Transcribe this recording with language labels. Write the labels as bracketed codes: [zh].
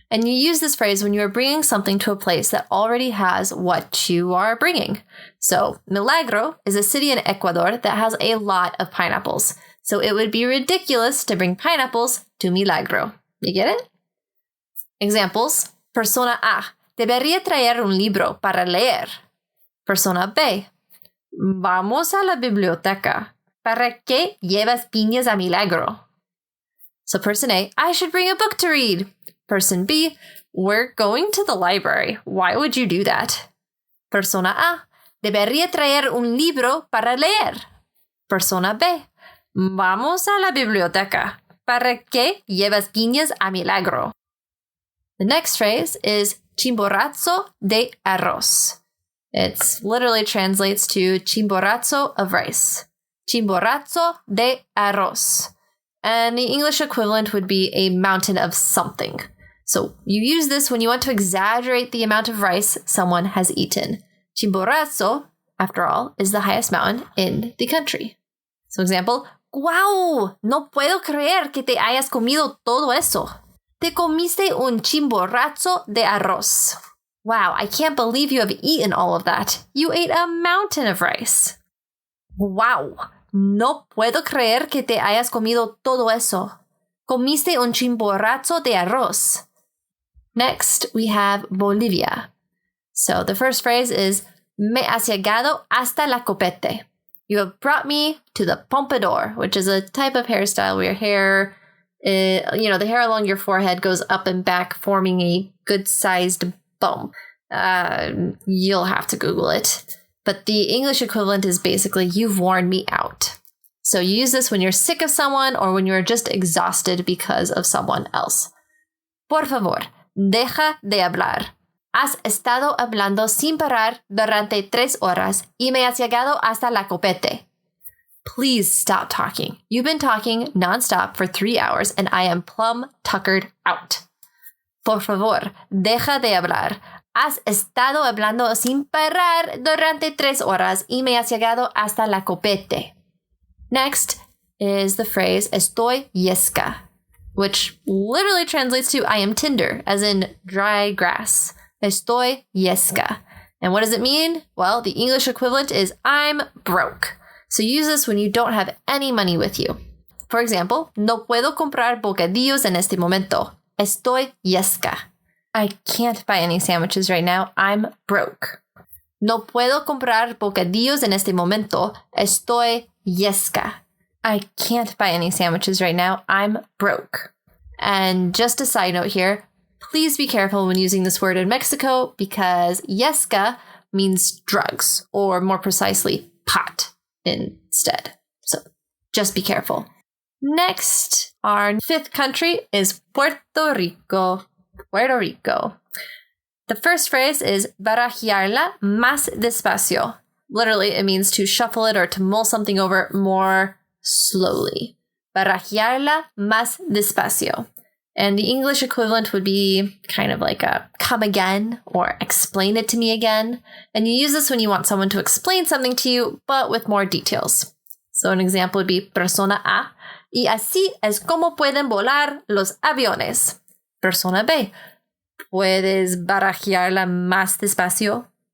[en] And you use this phrase when you are bringing something to a place that already has what you are bringing. So Milagro is a city in Ecuador that has a lot of pineapples. So it would be ridiculous to bring pineapples to Milagro. You get it? Examples. Persona A. [es] Debería traer un libro para leer. Persona B. Vamos a la biblioteca. ¿Para qué llevas piñas a Milagro? [en] So person A, I should bring a book to read. Person B, we're going to the library. Why would you do that? [es] Persona A, debería traer un libro para leer. Persona B, vamos a la biblioteca. ¿Para qué llevas piñas a Milagro? [en] The next phrase is chimborazo de arroz. It literally translates to chimborazo of rice. Chimborazo de arroz. And the English equivalent would be a mountain of something. So you use this when you want to exaggerate the amount of rice someone has eaten. Chimborazo, after all, is the highest mountain in the country. So example, ¡Guau! [es] No puedo creer que te hayas comido todo eso. Te comiste un chimborazo de arroz. [en] Wow, I can't believe you have eaten all of that. You ate a mountain of rice. [es] Wow, no puedo creer que te hayas comido todo eso. Comiste un chimborazo de arroz. Next, we have Bolivia. So the first phrase is, me has llegado hasta la copete. [en] You have brought me to the pompadour, which is a type of hairstyle where your hair, the hair along your forehead goes up and back, forming a good-sized bump. You'll have to Google it. But the English equivalent is basically, you've worn me out. So you use this when you're sick of someone or when you're just exhausted because of someone else. [es] Por favor, deja de hablar. Has estado hablando sin parar durante 3 horas y me has llegado hasta la copete. [en] Please stop talking. You've been talking nonstop for 3 hours and I am plumb tuckered out. [es] Por favor, deja de hablar. Has estado hablando sin parar durante 3 horas y me has llegado hasta la copete. [en] Next is the phrase estoy yesca, which literally translates to I am tinder, as in dry grass. Estoy yesca. And what does it mean? Well, the English equivalent is I'm broke. So use this when you don't have any money with you. [es] For example, no puedo comprar bocadillos en este momento. Estoy yesca. [en] I can't buy any sandwiches right now. I'm broke. [es] No puedo comprar bocadillos en este momento. Estoy yesca. [en] I can't buy any sandwiches right now. I'm broke. And just a side note here, please be careful when using this word in Mexico because yesca means drugs, or more precisely, pot instead. So just be careful. Next, our 5th country is Puerto Rico. Puerto Rico. The first phrase is barajearla más despacio. Literally, it means to shuffle it or to mull something over more slowly. Barajearla más despacio. And the English equivalent would be kind of like a come again or explain it to me again. And you use this when you want someone to explain something to you, but with more details. [es] So an example would be persona A, y así es como pueden volar los aviones. Persona B, puedes barajearla más despacio.